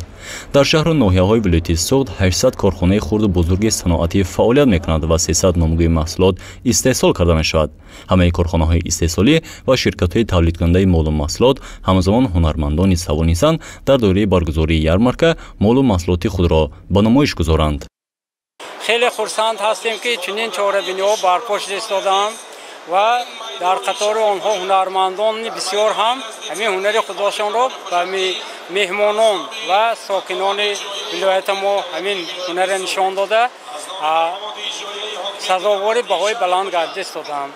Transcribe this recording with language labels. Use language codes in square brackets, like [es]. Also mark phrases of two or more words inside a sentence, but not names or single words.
[tg] дар шаҳру ноҳияҳои вилояти Суғд 800 корхонаи хурду бузурги саноатӣ фаъолият мекунанд ва 300 номгӯи маҳсулот истеҳсол карда мешавад. ҳамаи корхонаҳои истеҳсолӣ ва ширкатҳои тавлидкунандаи молу маҳсулот ҳамзамон ҳунармандони савонисанд дар дораи баргузории ярмарка молу маҳсулоти худро ба намоиш гузоранд. [fa] خیلی خرسند هستیم که چنین چاره‌بینی‌ها برپا شده ایستادند و در قطار آنها هنرمندان بسیار هم همین هنر خودشان را به مهمانان و ساکنان ولایت ما همین هنر نشان داده سزاوار بهای بلند گردیده ایستادند.